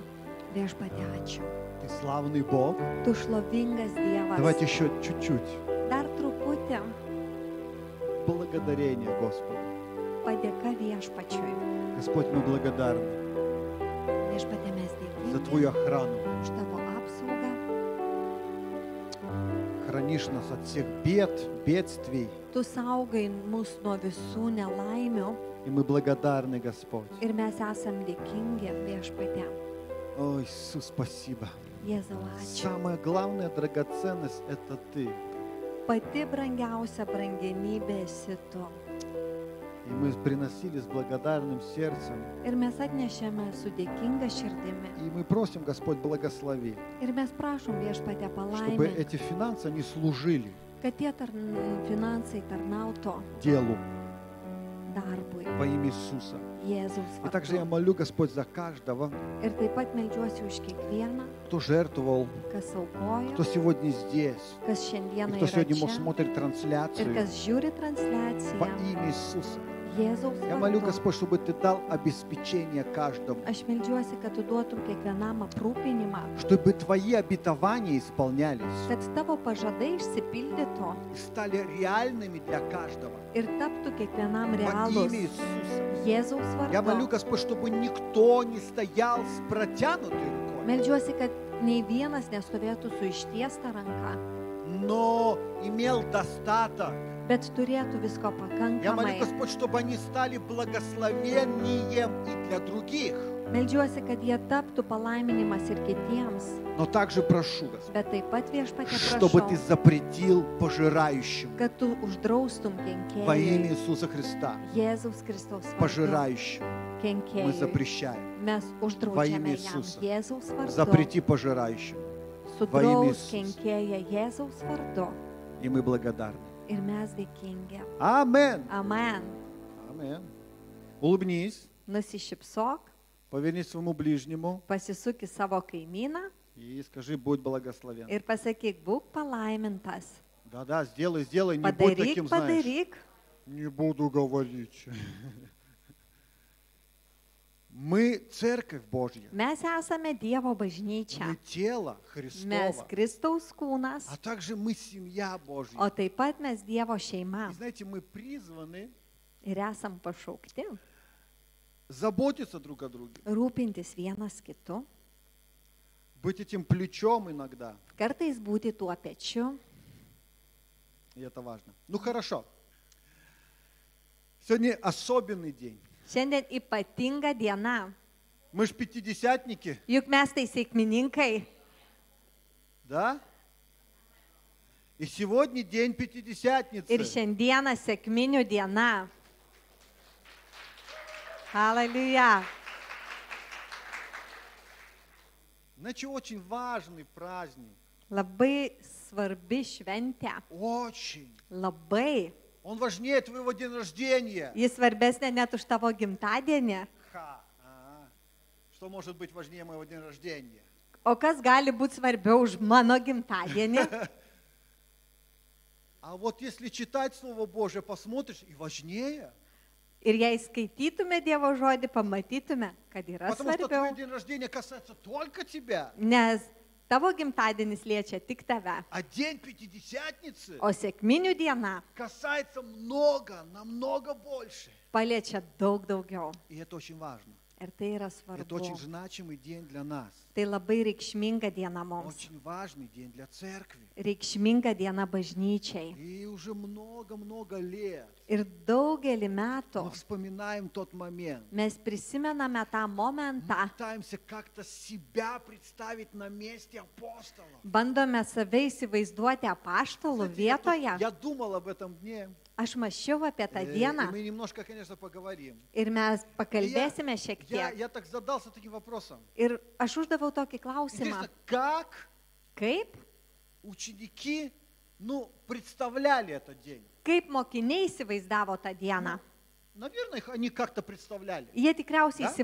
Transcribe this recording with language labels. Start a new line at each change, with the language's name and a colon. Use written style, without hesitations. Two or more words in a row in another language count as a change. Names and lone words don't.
Lithuanian: Viešpatie, ačiū.
Russian: Ты славный Бог.
Lithuanian: Tu šlovingas Dievas.
Russian: Давайте еще чуть-чуть.
Lithuanian: Dar truputį
Russian: Благодарение Господу.
Lithuanian: padėka viešpačiui.
Russian: Господь, мы благодарны
Lithuanian: Viešpatie, mes
Russian: за
Lithuanian: dėkingi
Russian: Твою охрану.
Lithuanian: už tavo apsaugą.
Russian: Хранишь нас от всех бед, бедствий.
Lithuanian: Tu saugai mus nuo visų nelaimių
Russian: И мы благодарны, Господь.
Lithuanian: ir mes esam dėkingi viešpatie.
Russian: О, Иисус, спасибо.
Lithuanian: Jėzau, ačiū.
Russian: Самая главная драгоценность – это Ты.
Lithuanian: Pati brangiausia brangenybė esi tu.
Russian: И мы приносили с благодарным сердцем.
Lithuanian: Ir mes atnešėme su dėkinga širdimi.
Russian: И мы просим, Господь, благослови,
Lithuanian: Ir mes prašom viešpatie
Russian: чтобы
Lithuanian: palaiminti,
Russian: эти финансы, они служили
Lithuanian: kad tie finansai tarnautų
Russian: делу
Lithuanian: darbui
Russian: во имя Иисуса.
Lithuanian: Jėzaus
Russian: И также я
Lithuanian: vardu.
Russian: молю, Господь, за каждого,
Lithuanian: Ir taip pat meldžiuosi už kiekvieną,
Russian: кто жертвовал,
Lithuanian: kas aukojo,
Russian: кто сегодня здесь,
Lithuanian: kas
Russian: и
Lithuanian: šiandieną
Russian: кто
Lithuanian: yra
Russian: сегодня
Lithuanian: čia
Russian: смотрит
Lithuanian: ir
Russian: трансляцию
Lithuanian: kas žiūri
Russian: во
Lithuanian: transliaciją
Russian: имя Иисуса.
Lithuanian: Jėzaus
Russian: Я молю,
Lithuanian: vardu.
Russian: Господь, чтобы Ты дал обеспечение каждому,
Lithuanian: Aš meldžiuosi, kad tu duotum kiekvienam aprūpinimą,
Russian: чтобы Твои обетования исполнялись
Lithuanian: kad tavo pažadai išsipildytų
Russian: и стали реальными для каждого
Lithuanian: ir taptų kiekvienam
Russian: во
Lithuanian: realūs
Russian: имя Иисуса.
Lithuanian: Jėzaus
Russian: Я молю,
Lithuanian: vardu.
Russian: Господь, чтобы никто не стоял с протянутой рукой,
Lithuanian: Meldžiuosi, kad nei vienas nestovėtų su ištiesta ranka,
Russian: но имел достаток.
Lithuanian: bet turėtų visko
Russian: Я молю,
Lithuanian: pakankamai.
Russian: Господь, чтобы они стали благословением и для других.
Lithuanian: Meldžiuosi, kad jie taptų palaiminimas ir kitiems,
Russian: Но также прошу, Господь,
Lithuanian: bet taip pat viešpatie
Russian: чтобы Ты
Lithuanian: prašau,
Russian: запретил пожирающим
Lithuanian: kad tu uždraustum
Russian: во имя
Lithuanian: kenkėjui
Russian: Иисуса Христа,
Lithuanian: Jėzaus Kristaus vardu.
Russian: пожирающим. Мы
Lithuanian: Kenkėjui.
Russian: запрещаем.
Lithuanian: Mes
Russian: Во
Lithuanian: uždraudžiame
Russian: имя
Lithuanian: jam
Russian: Иисуса.
Lithuanian: Jėzaus vardu.
Russian: Запрети пожирающим. во имя
Lithuanian: Sudraus
Russian: Иисуса.
Lithuanian: kenkėją Jėzaus vardu.
Russian: И мы благодарны.
Lithuanian: Ir mes dėkingi.
Russian: Амен.
Lithuanian: Amen.
Russian: Амен. Улыбнись,
Lithuanian: Nusišypsok,
Russian: повернись своему ближнему
Lithuanian: pasisuk į savo kaimyną
Russian: и скажи, будь благословен.
Lithuanian: ir pasakyk, būk palaimintas.
Russian: Да-да, сделай, сделай, не будь
Lithuanian: Padaryk,
Russian: таким, знаешь.
Lithuanian: padaryk.
Russian: Не буду говорить. Мы церковь Божья.
Lithuanian: Mes esame Dievo bažnyčia.
Russian: Мы тело
Lithuanian: Mes
Russian: Христово.
Lithuanian: Kristaus kūnas,
Russian: А также мы семья Божья.
Lithuanian: o taip pat mes Dievo šeima.
Russian: И знаете, мы призваны
Lithuanian: Ir esam pašaukti
Russian: заботиться друг о друге.
Lithuanian: rūpintis vienas kitu,
Russian: Быть этим плечом иногда.
Lithuanian: kartais būti tuo pečiu.
Russian: И это важно. Ну хорошо. Сегодня особенный день.
Lithuanian: Šiandien ypatinga diena.
Russian: Мы ж пятидесятники,
Lithuanian: Juk mes tai sėkmininkai.
Russian: да? И сегодня день
Lithuanian: Ir
Russian: Пятидесятницы.
Lithuanian: šiandieną sėkminių diena.
Russian: Hallelujah. Значит, очень важный праздник.
Lithuanian: Labai svarbi šventė.
Russian: Очень.
Lithuanian: Labai.
Russian: Он важнее твоего дня рождения.
Lithuanian: Jis svarbesnė net už tavo gimtadienį.
Russian: Ха. Что может быть важнее моего дня рождения?
Lithuanian: O kas gali būti svarbiau už mano gimtadienį?
Russian: А вот если читать Слово Божие, посмотришь, и важнее.
Lithuanian: Ir jei skaitytume Dievo žodį, pamatytume, kad yra
Russian: Потому что твой
Lithuanian: svarbiau.
Russian: день рождения касается только тебя.
Lithuanian: Nes tavo gimtadienis liečia tik tave.
Russian: А день Пятидесятницы
Lithuanian: O sėkminių diena
Russian: касается много, намного больше.
Lithuanian: paliečia daug daugiau.
Russian: И это очень важно.
Lithuanian: Ir tai yra
Russian: Это
Lithuanian: svarbu.
Russian: очень значимый день для нас.
Lithuanian: Tai labai reikšminga diena mums.
Russian: Очень важный день для церкви.
Lithuanian: Reikšminga diena bažnyčiai.
Russian: И уже много-много лет
Lithuanian: Ir daugelį metų
Russian: мы вспоминаем тот момент.
Lithuanian: mes prisimename tą
Russian: Мы
Lithuanian: momentą,
Russian: пытаемся как-то себя представить на месте апостолов.
Lithuanian: bandome save įsivaizduoti apaštalų
Russian: Знаете,
Lithuanian: vietoje.
Russian: я думал об этом дне.
Lithuanian: Aš mačiau apie tą
Russian: И
Lithuanian: dieną
Russian: мы немножко, конечно, поговорим.
Lithuanian: ir mes pakalbėsime šiek
Russian: Я
Lithuanian: tiek.
Russian: так задался таким вопросом.
Lithuanian: Ir aš uždaviau tokį klausimą.
Russian: Интересно, как
Lithuanian: Kaip?
Russian: ученики, представляли этот день?
Lithuanian: Kaip mokiniai įsivaizdavo tą dieną?
Russian: Наверное, они как-то представляли.
Lithuanian: Jie tikriausiai
Russian: Da?